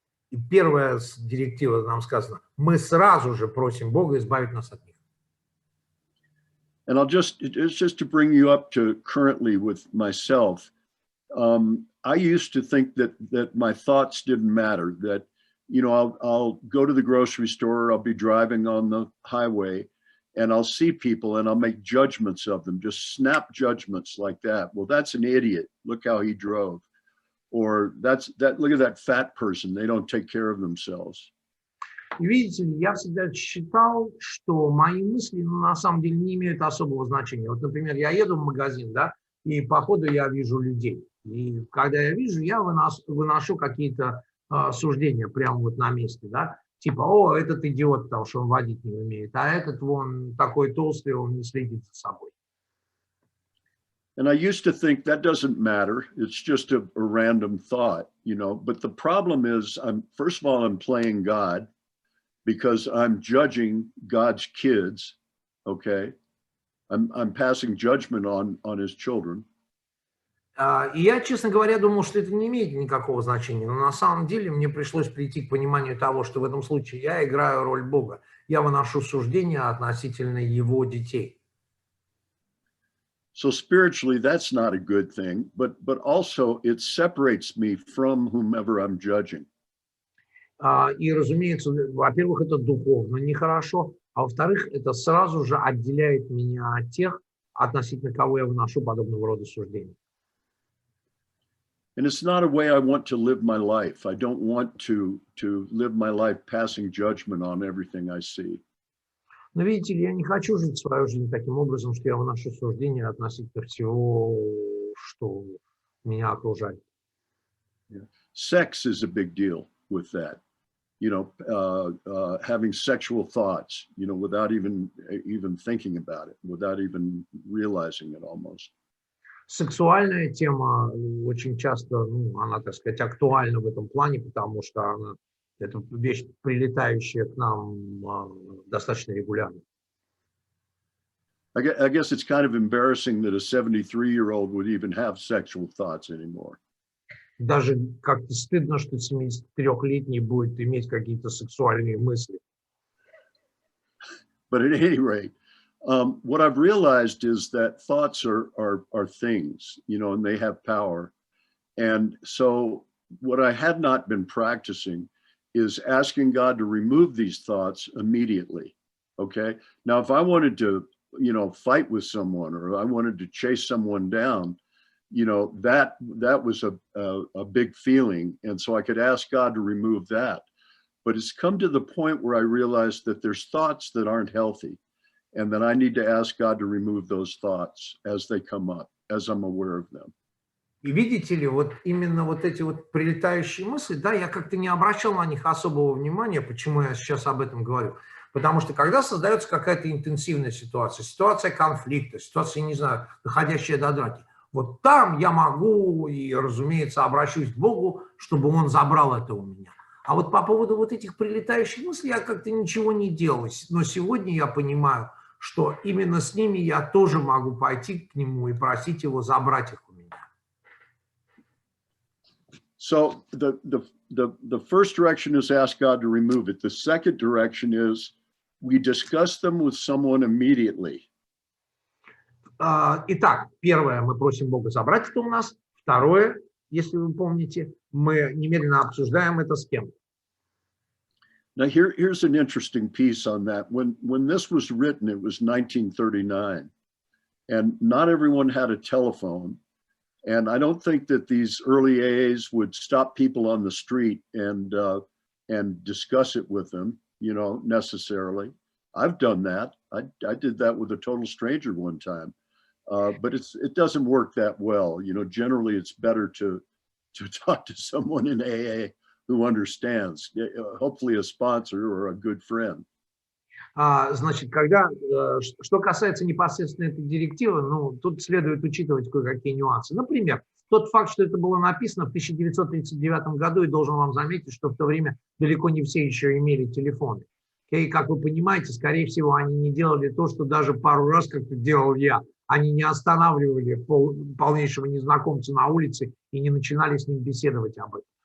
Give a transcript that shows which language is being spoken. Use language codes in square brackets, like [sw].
[ru] И первая директива нам сказано. Мы сразу же просим Бога избавить нас от них. [en] And it's just to bring you up to currently with myself. I used to think that my thoughts didn't matter, that, you know, I'll go to the grocery store, I'll be driving on the highway, and I'll see people and I'll make judgments of them, just snap judgments like that. Well, that's an idiot. Look how he drove. Or look at that fat person. They don't take care of themselves. [ru] И видите ли, я всегда считал, что мои мысли на самом деле не имеют особого значения. Вот, например, я еду в магазин, да, и по ходу я вижу людей. И когда я вижу, я выношу какие-то суждения прямо вот на месте, да. Типа, о, этот идиот, потому что он водить не умеет, а этот вон такой толстый, он не следит за собой. [en] And I used to think that doesn't matter. It's just a random thought, you know. But the problem is, first of all, I'm playing God because I'm judging God's kids. Okay, I'm passing judgment on his children. [ru] И я, честно говоря, думал, что это не имеет никакого значения. Но на самом деле мне пришлось прийти к пониманию того, что в этом случае я играю роль Бога. Я выношу суждения относительно его детей. [en] So spiritually, that's not a good thing, but also it separates me from whomever I'm judging. [ru] И, разумеется, во-первых, это духовно нехорошо, а во-вторых, это сразу же отделяет меня от тех, относительно кого я выношу подобного рода суждения. [en] And it's not a way I want to live my life. I don't want to live my life passing judgment on everything I see. [ru] Но видите ли, я не хочу жить свою жизнь таким образом, что я выношу суждения относительно всего, что меня окружает. [en] Sex is a big deal with that. You know, having sexual thoughts, you know, without even thinking about it, without even realizing it almost. [ru] Сексуальная тема очень часто, ну, она, так сказать, актуальна в этом плане, потому что она, это вещь, прилетающая к нам достаточно регулярно. [en] I guess it's kind of embarrassing that a 73-year-old would even have sexual thoughts anymore. [ru] Даже как-то стыдно, что 73-летний будет иметь какие-то сексуальные мысли. [en] But at any rate, what I've realized is that thoughts are things, you know, and they have power. And so what I had not been practicing is asking God to remove these thoughts immediately. Okay. Now, if I wanted to, you know, fight with someone, or I wanted to chase someone down, you know, that was a big feeling. And so I could ask God to remove that. But it's come to the point where I realized that there's thoughts that aren't healthy, and that I need to ask God to remove those thoughts as they come up, as I'm aware of them. [ru] И видите ли, вот именно вот эти вот прилетающие мысли, да, я как-то не обращал на них особого внимания. Почему я сейчас об этом говорю? Потому что когда создается какая-то интенсивная ситуация, ситуация конфликта, ситуация, не знаю, доходящая до драки, вот там я могу и, разумеется, обращусь к Богу, чтобы Он забрал это у меня. А вот по поводу вот этих прилетающих мыслей я как-то ничего не делал. Но сегодня я понимаю, что именно с ними я тоже могу пойти к Нему и просить Его забрать их у меня. [en] So the first direction is ask God to remove it. The second direction is we discuss them with someone immediately. [ru] Итак, первое, мы просим Бога забрать это у нас. Второе, если вы помните, мы немедленно обсуждаем это с кем-то. [en] Now here's an interesting piece on that. When this was written, it was 1939, and not everyone had a telephone. And I don't think that these early AAs would stop people on the street and discuss it with them, you know, necessarily. I've done that. I did that with a total stranger one time, but it doesn't work that well. You know, generally it's better to talk to someone in AA who understands, hopefully a sponsor or a good friend. [ru] Значит, что касается непосредственно этой директивы, ну, тут следует учитывать кое-какие нюансы. Например, тот факт, что это было написано в 1939 году, и должен вам заметить, что в то время далеко не все еще имели телефоны. И, как вы понимаете, скорее всего, они не делали то, что даже пару раз, как делал я, они не останавливали полнейшего незнакомца на улице и не начинали с ним беседовать об этом.